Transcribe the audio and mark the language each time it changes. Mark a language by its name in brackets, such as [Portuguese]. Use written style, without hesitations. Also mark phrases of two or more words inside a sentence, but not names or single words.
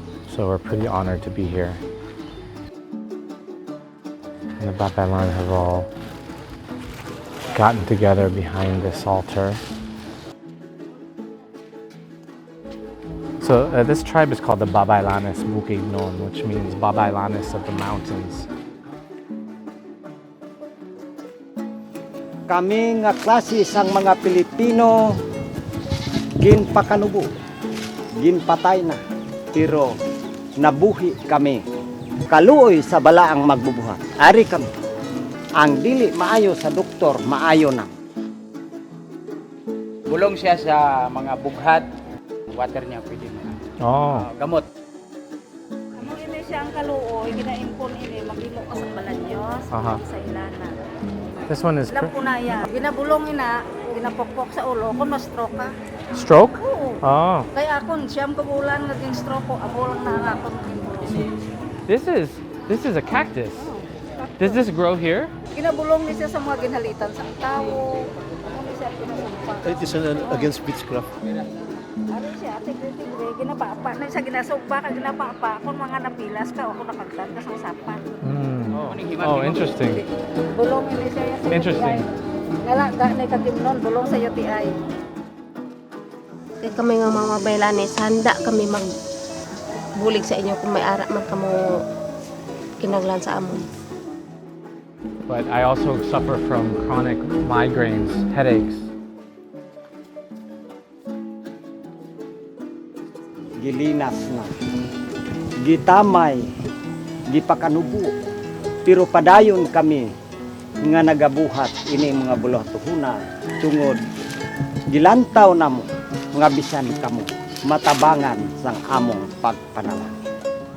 [English] So we're pretty honored to be here. And the Babaylan have all gotten together behind this altar. So this tribe is called the Babaylanis Bukidnon, which means Babaylanis of the mountains. [Hiligaynon] Kami nga klase sang mga Pilipino ginpakanubo, ginpatay na, pero nabuhi kami. Kaluoy sa balaang magbubuhat. Ari kami. Ang dili maayo sa doktor, maayo na. Bulong siya sa mga bughat. Water niya pwede mo. Gamot. Ano ini siya ang kaluoy, ginaimpon ini, maghimo ka sa balanyos, sa ilana. [English] This one is [Hiligaynon] Punaya. Ginabulong ina, ginapokpok sa ulo, kung ma-stroke ka. [English] stroke? [Hiligaynon] Oo. Oh. Kaya akon, siyam kabulan naging stroke ko, abo lang na akon naging bulong. [English] This is a cactus. Does this grow here? [Hiligaynon] Ginabulong ni siya sa mga ginhalitan sa tao. Ano ni siya pinasampa. [English] It is against witchcraft. [Hiligaynon] Ano siya, tigre-tigre, ginapapa. Na siya ginasugba ka, ginapapa. Kung mga napilas ka, ako nakagtan ka sa sapan. [English] Oh, interesting. [Hiligaynon] Bulong ni siya sa [English] Interesting. [Hiligaynon] Ngalaga na kagimnon, bulong sa UTI. Kaya kami nga mga Babaylanes, handa kami magbulig sa inyo kung may ara man kamo kinaglan sa amon. [English] But I also suffer from chronic migraines, headaches. [Hiligaynon] Gilinas na. Gitamay, gipakanubo. Pero padayon kami nga nagabuhat ini mga buloh tuhuna tungod gilantaw namo mga bisan kamo matabangan sang among pagpanalangin.